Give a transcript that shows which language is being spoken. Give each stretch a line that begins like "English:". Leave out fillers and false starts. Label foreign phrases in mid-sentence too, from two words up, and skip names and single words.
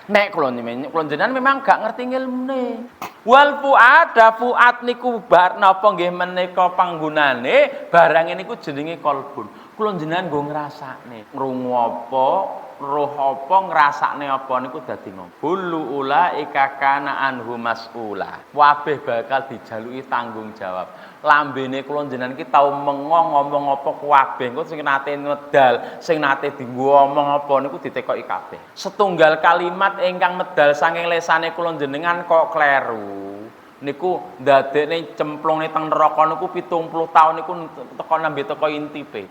Javanese: Nek kula jenengan memang gak ngerti ilmune.
Arabic: والفؤاد
Javanese: niku bar napa nggih menika panggonane barang niku jenenge kolbun. Kula jenengan nggo ngrasakne, krungu apa roh apa ngrasakne apa niku dadi ngomong.
Arabic: كل أولئك كان عنه مسؤولا.
Javanese: Kabeh bakal dijaluki tanggung jawab. Lambene kula jenengan iki tau ngomong apa kabeh. Engko sing nate medal, sing nate dienggo omong apa niku ditekoki kabeh. Setunggal kalimat ingkang medal saking lesane kula jenengan kok kleru. Niku ndadekne cemplungne teng neraka niku 70 taun niku teko intipe.